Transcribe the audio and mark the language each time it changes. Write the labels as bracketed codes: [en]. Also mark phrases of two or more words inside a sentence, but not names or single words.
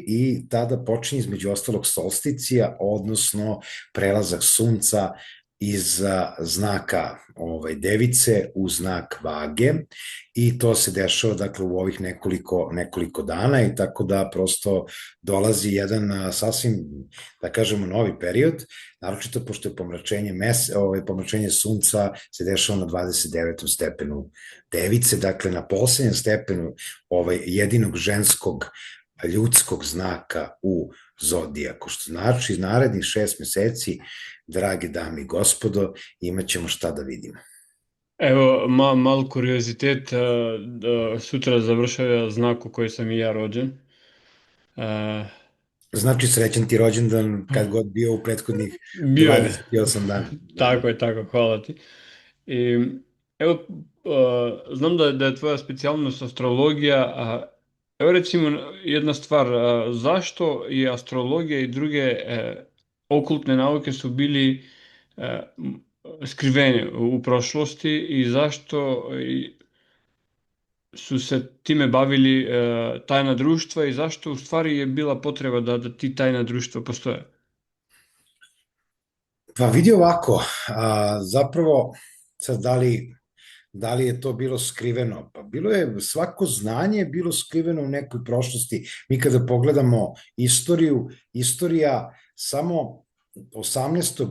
[sr] i tada počinje između ostalog solsticija, odnosno prelazak sunca iz znaka device u znak vage i to se dešava dakle u ovih nekoliko dana i tako da prosto dolazi jedan sasvim, da kažemo, novi period, naročito pošto je pomračenje sunca se dešava na 29. stepenu device, dakle na poslednjem stepenu jedinog ženskog ljudskog znaka u zodijaku, što znači narednih 6 meseci, drage dame i gospodo, imaćemo šta da vidimo. Ево, мал куриозитет, сутра завршава знак у кој сам и ја роđен. Znači, srećan ti rođendan kad god bio u prethodnih Био е. 28 dana. Da, da. Тако е, тако, хвала ти. И, ево, знам да е твоја специјалност астрологија, а ево рецимо една ствар, зашто и астрологија и друге окултне науке су били скривени у прошлости и зашто су се тиме бавили тајна друштва и зашто уствари е била потреба да ти тајна друштва постоje? Pa vidi ovako, zapravo, sad da li je to bilo skriveno? Pa bilo je, svako znanje je bilo skriveno u nekoj prošlosti. Mi kada pogledamo istoriju, istorija samo 18.